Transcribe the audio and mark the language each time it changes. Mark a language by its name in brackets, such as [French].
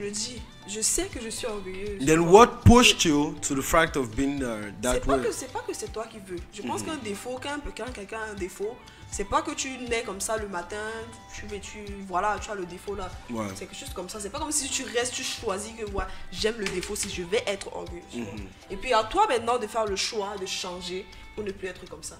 [French] le dis, je sais que je suis orgueilleuse. [English] Then what pushed you to the fact of being that [French] C'est pas [English] way? [French] que c'est toi qui veux. Je pense qu'un défaut, quand quelqu'un a un défaut, c'est pas que tu nais comme ça le matin, voilà, tu as le défaut là. Ouais. C'est quelque chose comme ça. C'est pas comme si tu restes, tu choisis que ouais, j'aime le défaut si je vais être orgueilleuse. Et puis à toi maintenant de faire le choix de changer pour ne plus être comme ça.